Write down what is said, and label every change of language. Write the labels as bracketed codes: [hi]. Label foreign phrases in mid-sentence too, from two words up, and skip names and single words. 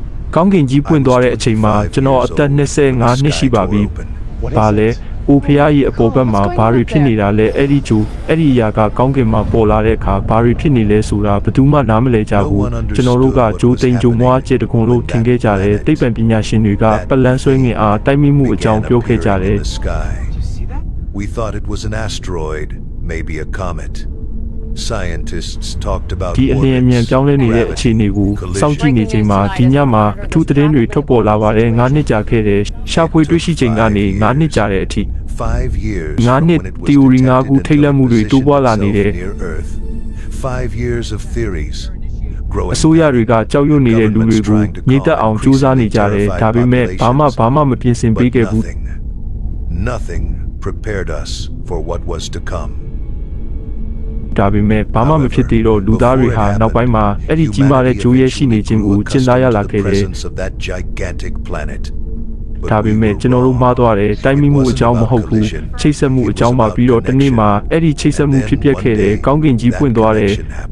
[my] ကောင်းကင်ကြီးပွင့်သွားတဲ့အချိန်မှာကျွန်တော်အသက်25နှစ်ရှိပါပြီ။ဘာလဲအိုဖျားကြီးအပေါ်ဘက်မှာဘာတွေဖြစ်နေတာလဲအဲ့ဒီဂျိုအဲ့ဒီအရာကကောင်းကင်မှာပေါ်လာတဲ့အခါဘာတွေဖြစ်နေလဲဆိုတာဘယ်သူမှနားမလည်ကြဘူးကျွန်တော်တို့ကဂျိုသိန်းဂျိုမွားကျေတကွန်လို့ထင်ခဲ့ကြတယ်တိတ်ပံပညာရှင်တွေကပလန်ဆွဲငင်အားတိုက်မိမှုအကြောင်းပြောခဲ့ကြတယ် [en] We thought it was an asteroid, maybe a comet. Scientists talked about [my] ဒီအလင်းအမြန်ပြောင်းလဲနေတဲ့အခြေအနေကိုစောင့်ကြည့်နေချိန်မှာဒီညမှာအထူးသတင်းတွေထွက်ပေါ်လာပါတယ်9နှစ်ကြာခဲ့တဲ့ရှာဖွေတွေ့ရှိချိန်ကနေ9နှစ်ကြာတဲ့အထိ [en] 5 years [my] 9နှစ် theory 9ခုထိတ်လန့်မှုတွေတိုးပွားလာနေတယ် [en] 5 years of theories [my] အစိုးရတွေကကြောက်ရွံ့နေတဲ့လူတွေကိုညှိတက်အောင်ကြိုးစားနေကြတယ်ဒါပေမဲ့ဘာမှမပြင်ဆင်ပေးခဲ့ဘူး [en] Nothing prepared us for what was to come [my] ဒါပေမဲ့ဘာမှမဖြစ်သေးတော့လူသားတွေဟာနောက်ပိုင်းမှာအဲ့ဒီကြီးမားတဲ့ဂျိုးရဲရှိနေခြင်းကိုကျင့်သားရလာခဲ့တယ်ဒါပေမဲ့ကျွန်တော်တို့မှားသွားတယ်တိုင်းမိမှုအကြောင်းမဟုတ်ဘူးချိတ်ဆက်မှုအကြောင်းပါပြီးတော့တနေ့မှာအဲ့ဒီချိတ်ဆက်မှုဖြစ်ပျက်ခဲ့တယ်ကောင်းကင်ကြီးပွင့်သွားတယ်